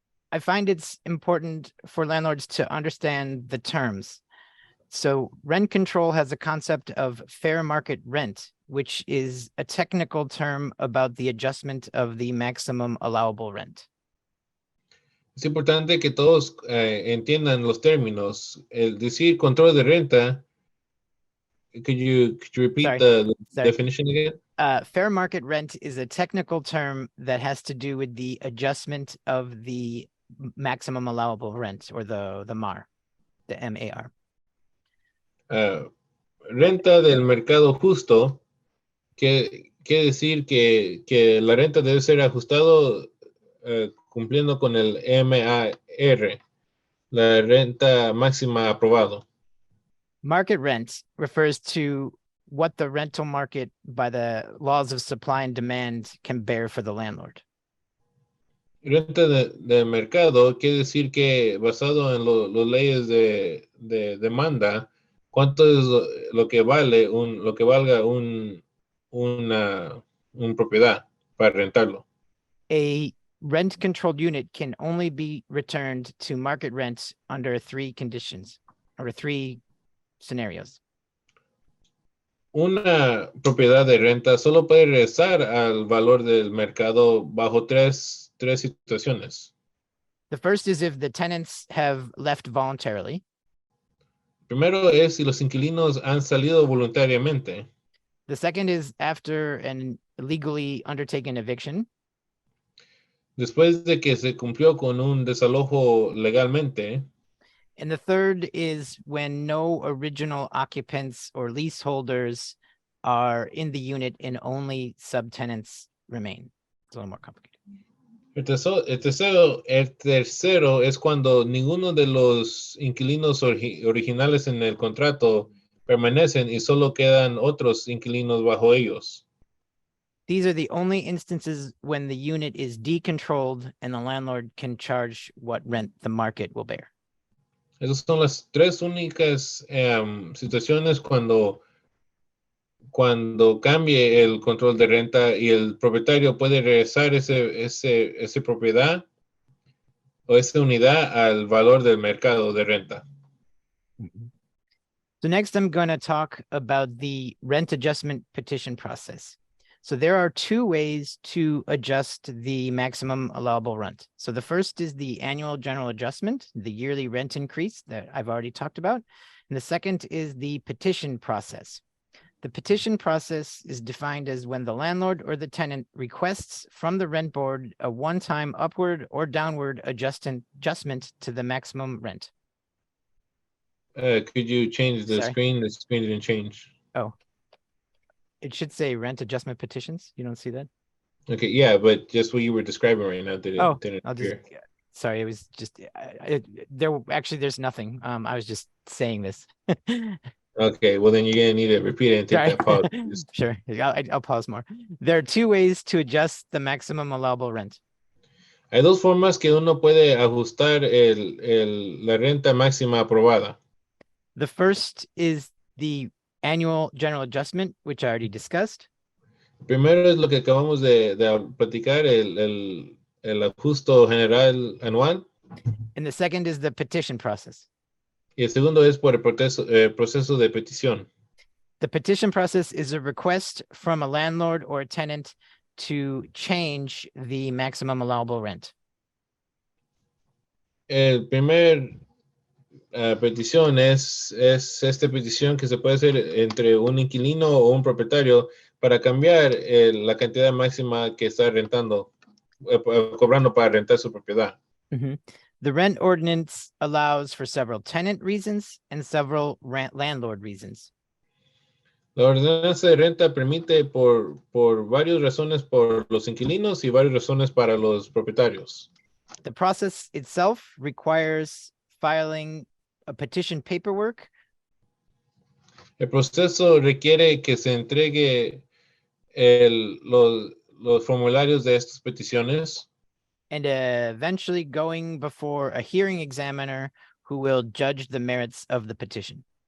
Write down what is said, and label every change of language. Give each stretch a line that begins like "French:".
English: I find it's important for landlords to understand the terms. So rent control has a concept of fair market rent, which is a technical term about the adjustment of the maximum allowable rent.
Spanish: Es importante que todos entiendan los términos. El decir control de renta,
English: could you repeat the definition again? Fair market rent is a technical term that has to do with the adjustment of the maximum allowable rent, or the MAR, the MAR.
Spanish: Renta del mercado justo, que quiere decir que la renta debe ser ajustado cumpliendo con el MAR, la renta máxima aprobado.
English: Market rent refers to what the rental market by the laws of supply and demand can bear for the landlord.
Spanish: Renta de mercado quiere decir que basado en las leyes de demanda, cuánto es lo que vale valga una propiedad para rentarlo.
English: A rent controlled unit can only be returned to market rent under three conditions or three scenarios.
Spanish: Una propiedad de renta solo puede regresar al valor del mercado bajo tres situaciones.
English: The first is if the tenants have left voluntarily.
Spanish: Primero es si los inquilinos han salido voluntariamente.
English: The second is after an illegally undertaken eviction.
Spanish: Después de que se cumplió con un desalojo legalmente.
English: And the third is when no original occupants or leaseholders are in the unit and only subtenants remain. It's a little more complicated.
Spanish: El tercero es cuando ninguno de los inquilinos originales en el contrato permanecen y solo quedan otros inquilinos bajo ellos.
English: These are the only instances when the unit is decontrolled and the landlord can charge what rent the market will bear.
Spanish: Esas son las tres únicas situaciones cuando cambie el control de renta y el propietario puede regresar esa propiedad o esa unidad al valor del mercado de renta.
English: So next I'm going to talk about the rent adjustment petition process. So there are two ways to adjust the maximum allowable rent. So the first is the annual general adjustment, the yearly rent increase that I've already talked about. And the second is the petition process. The petition process is defined as when the landlord or the tenant requests from the rent board a one-time upward or downward adjustment to the maximum rent. Could you change the screen? The screen didn't change. Oh. It should say rent adjustment petitions. You don't see that? Okay, yeah, but just what you were describing right now didn't appear. Sorry, it was just there's nothing. I was just saying this. Okay, well then you're gonna need to repeat it and take that pause. Sure, I'll pause more. There are two ways to adjust the maximum allowable rent.
Spanish: Hay dos formas que uno puede ajustar la renta máxima aprobada.
English: The first is the annual general adjustment, which I already discussed.
Spanish: Primero es lo que acabamos de platicar, el ajuste general anual.
English: And the second is the petition process.
Spanish: Y el segundo es por el proceso de petición.
English: The petition process is a request from a landlord or a tenant to change the maximum allowable rent.
Spanish: El primer petición es esta petición que se puede hacer entre un inquilino o un propietario para cambiar la cantidad máxima que está rentando, cobrando para rentar su propiedad.
English: The Rent Ordinance allows for several tenant reasons and several landlord reasons.
Spanish: La ordenanza de renta permite por varias razones por los inquilinos y varias razones para los propietarios.
English: The process itself requires filing a petition paperwork.
Spanish: El proceso requiere que se entregue los formularios de estas peticiones.
English: And eventually going before a hearing examiner who will judge the merits of the petition.